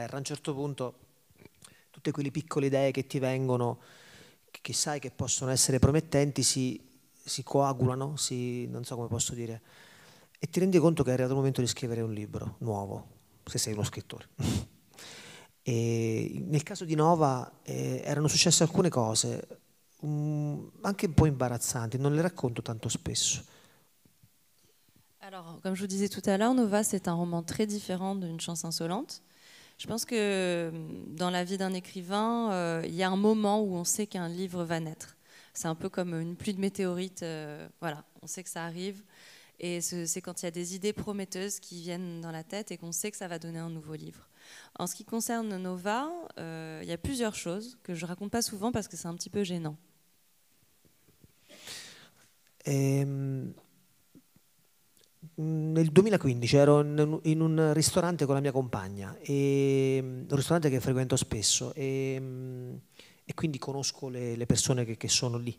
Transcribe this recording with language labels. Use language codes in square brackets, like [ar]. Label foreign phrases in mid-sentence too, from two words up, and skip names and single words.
[it] A un certo punto tutte quelle piccole idee che ti vengono, che sai che possono essere promettenti, si coagulano, non so come posso dire, e ti rendi conto che è arrivato il momento di scrivere un libro nuovo, se sei uno scrittore. E nel caso di Nova erano successe alcune cose anche un po' imbarazzanti, non le racconto tanto spesso. [fr] Alors, comme je vous disais tout à l'heure, Nova, c'est un roman très différent d'une Chance insolente. Je pense que dans la vie d'un écrivain, il y a un moment où on sait qu'un livre va naître. C'est un peu comme une pluie de météorites, voilà, on sait que ça arrive. Et c'est quand il y a des idées prometteuses qui viennent dans la tête et qu'on sait que ça va donner un nouveau livre. En ce qui concerne Nova, il y a plusieurs choses que je ne raconte pas souvent parce que c'est un petit peu gênant. [it] Nel 2015 ero in un ristorante con la mia compagna, un ristorante che frequento spesso e quindi conosco le persone che sono lì.